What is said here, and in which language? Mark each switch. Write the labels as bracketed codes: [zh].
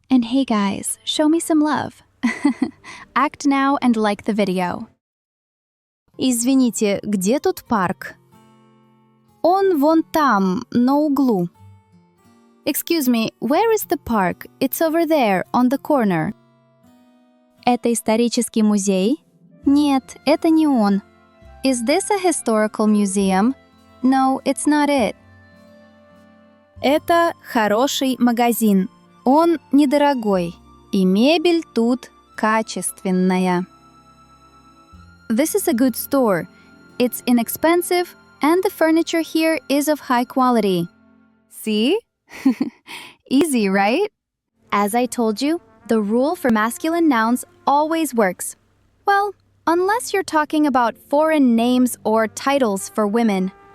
[en] And hey guys, show me some love. Act now and like the video. [ru] Извините, где тут парк? Он вон там, на углу. [en] Excuse me, where is the park? It's over there, on the corner. [ru] Это исторический музей? Нет, это не он. [en] Is this a historical museum? No, it's not it. [ru] Это хороший магазин. Он недорогой. И мебель тут качественная. [en] This is a good store. It's inexpensive, and the furniture here is of high quality. See? Easy, right? As I told you, the rule for masculine nouns always works. Well, unless you're talking about foreign names or titles for women.